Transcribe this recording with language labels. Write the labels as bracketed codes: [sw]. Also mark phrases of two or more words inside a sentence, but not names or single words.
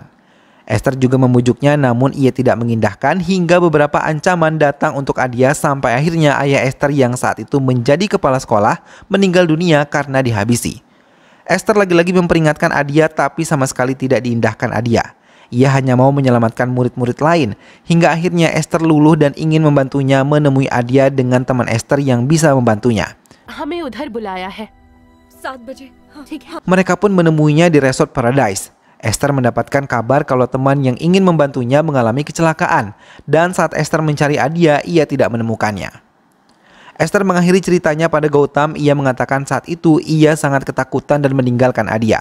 [id] Esther juga membujuknya, namun ia tidak mengindahkan hingga beberapa ancaman datang untuk Adya sampai akhirnya ayah Esther yang saat itu menjadi kepala sekolah meninggal dunia karena dihabisi. Esther lagi-lagi memperingatkan Adya tapi sama sekali tidak diindahkan Adya. Ia hanya mau menyelamatkan murid-murid lain hingga akhirnya Esther luluh dan ingin membantunya menemui Adya dengan teman Esther yang bisa membantunya. [hi] हमें उधर बुलाया है 7 बजे। ठीक है। [id] Mereka pun menemuinya di Resort Paradise. Esther mendapatkan kabar kalau teman yang ingin membantunya mengalami kecelakaan, dan saat Esther mencari Adia, ia tidak menemukannya. Esther mengakhiri ceritanya pada Gautam. Ia mengatakan saat itu ia sangat ketakutan dan meninggalkan Adia.